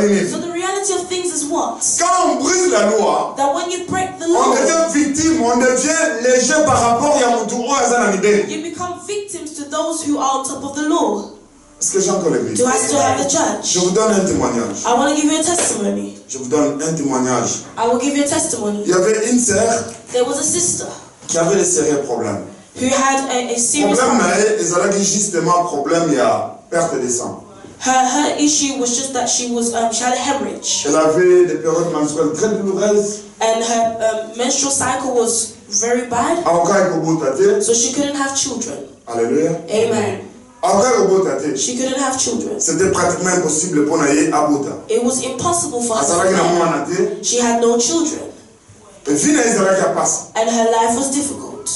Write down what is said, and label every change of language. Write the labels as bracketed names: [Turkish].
[English] so the reality of things is what? [French] Quand on brise la loi, [English] that when you break the law, [French] on devient victime, on devient léger par rapport à mon tour. [English] You become victims to those who are on top of the law. [French] Est-ce que j'ai encore l'église? [English] Do I still have the church? [French] Je vous donne un témoignage. [English] I want to give you a testimony. [French] Je vous donne un témoignage. [English] I will give you a testimony. [French] Il y avait une sœur. [English] There was a sister. [French] Qui avait des sérieux problèmes. [English] Who had a serious [French] problème. Problème, justement, problème, il y a perte de sang. [English] Her issue was just that she had a hemorrhage. [French] Elle avait des périodes menstruelles très douloureuses. [English] And her menstrual cycle was very bad. So she couldn't have children. Alléluia. Amen. She couldn't have children. [French] C'était pratiquement impossible pour [Lingala] naïe abota. [English] It was impossible for her to have. She had no children. And her life was difficult.